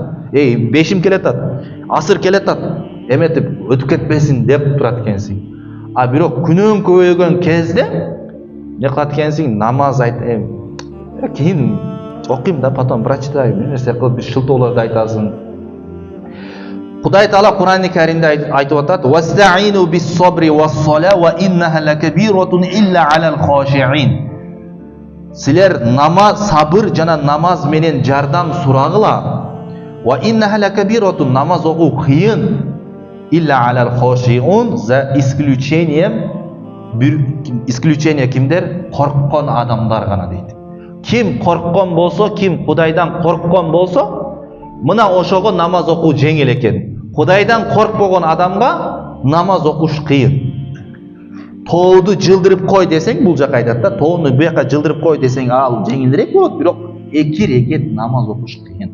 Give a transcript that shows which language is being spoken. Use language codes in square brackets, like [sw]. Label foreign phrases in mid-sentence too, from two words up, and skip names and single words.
[ky] 5-им келатат, асыр келатат, эметип өтүп кетпесин деп турат экенсиң. Бирок күнөөң көбөйгөн кезде не кылат экенсиң? Намаз айт, кийин окуйм да, [ru] потом прочитайм, [ky] бир нерсе кылып шылтоолорду айтасың. Кудай Таала Кур'ан-ы Каримде айтып атат: [ar] "واستعينوا بالصبر والصلاة وإنها لكبيرة إلا على الخاشعين". [ky] Силер намаз, сабыр жана намаз менен жардам сурагыла. [ar] وإنها لكبيرة, [ky] намаз окуу кыйын. [ar] إلا على الخاشعون, [ru] за исключение кимдер? [ky] Корккон адамдар гана дейт. Ким корккон болсо, ким Кудайдан корккон болсо, мына ошого намаз окуу жеңил экен. Кудайдан коркпогон адамга намаз окуш кыйын. Тооду жылдырып кой десең, бул жака айтат да, тоону буяка жылдырып кой десең, ал жеңилирээк болот, бирок 2 рекет намаз окуш кыйын.